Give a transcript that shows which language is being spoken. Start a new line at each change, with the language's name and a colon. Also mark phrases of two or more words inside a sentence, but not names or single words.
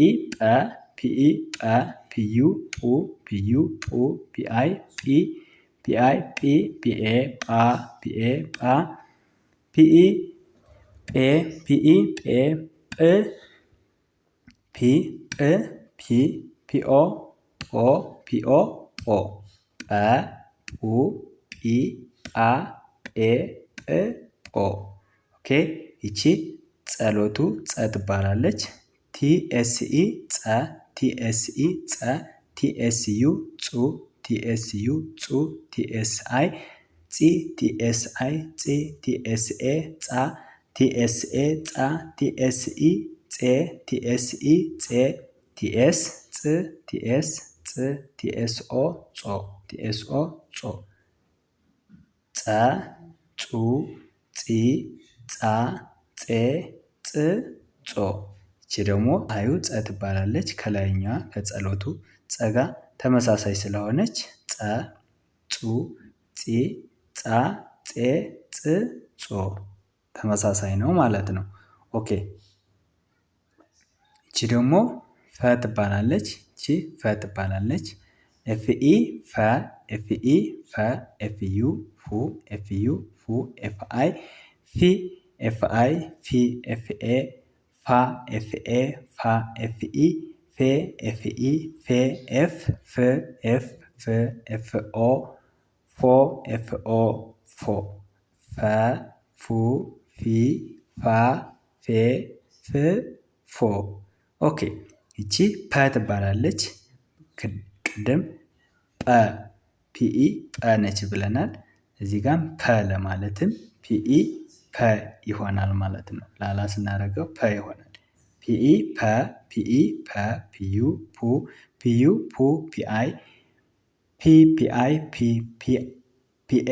Amharic: ጰ ፒኢ ጰ ፒዩ ጱ ፒዩ ጱ ፒአይ ጲ ፒአይ ጲ ፒኤ ጳ ፒኤ ጳ ፒኢ ጴ ፒኢ ጴ ጵ ፒ ጵ ፒ ፒኦ ጶ ፒኦ ጶ ጰ ጱ ጲ ጳ ጴ ጵ ጶ ኦኬ። ይቺ ጸሎቱ ጸ ትባላለች። ቲኤስኢ ጸ ቲኤስኢ ጸ ቲኤስዩ ጹ ቲኤስዩ ጹ ቲኤስአይ ጺ ቲኤስአይ ጺ ቲኤስኤ ጻ ቲኤስኤ ጻ ቲኤስኢ ጼ ቲኤስኢ ጼ ቲኤስ ጽ ቲኤስ ጽ ቲኤስኦ ጾ ቲኤስኦ ጾ ጸ ጹ ጺ ጻ ጼ ጽ ጾ ይቺ ደግሞ አዩ ጸ ትባላለች። ከላይኛዋ ከጸሎቱ ጸጋ ተመሳሳይ ስለሆነች ጸ ጹ ጺ ጻ ጼ ጽ ጾ ተመሳሳይ ነው ማለት ነው። ኦኬ እቺ ደግሞ ፈ ትባላለች። እቺ ፈ ትባላለች። ኤፍኢ ፈ ኤፍኢ ፈ ኤፍዩ ፉ ኤፍዩ ፉ ኤፍአይ ፊ ኤፍአይ ፊ ኤፍኤ ፋ ኤፍኤ ፋ ኤፍኢ ፌ ኤፍኢ ፌ ኤፍ ፍ ኤፍ ፍ ኤፍኦ ፎ ኤፍኦ ፎ ፈ ፉ ፊ ፋ ፌ ፍ ፎ ኦኬ ይቺ ፐ ትባላለች። ቅድም ጰ ፒኢ ጰ ነች ብለናል። እዚህ ጋም ፐ ለማለትም ፒኢ ፐ ይሆናል ማለት ነው። ላላ ስናደርገው ፐ ይሆናል። ፒኢ ፐ ፒኢ ፐ ፒዩ ፑ ፒዩ ፑ ፒአይ ፒ ፒአይ ፒ ፒኤ